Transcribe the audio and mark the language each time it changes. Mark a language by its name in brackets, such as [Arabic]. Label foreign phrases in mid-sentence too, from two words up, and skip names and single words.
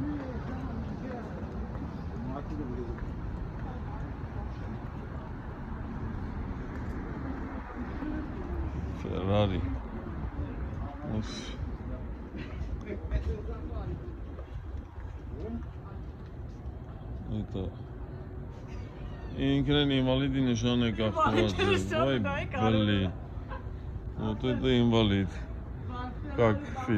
[Russian] Ferrari. Of. Это. [Armenian] Ինքն ինվալիդի նշան է կախված։ Վայ, [Russian] блин. Вот это инвалид. Как в фильме.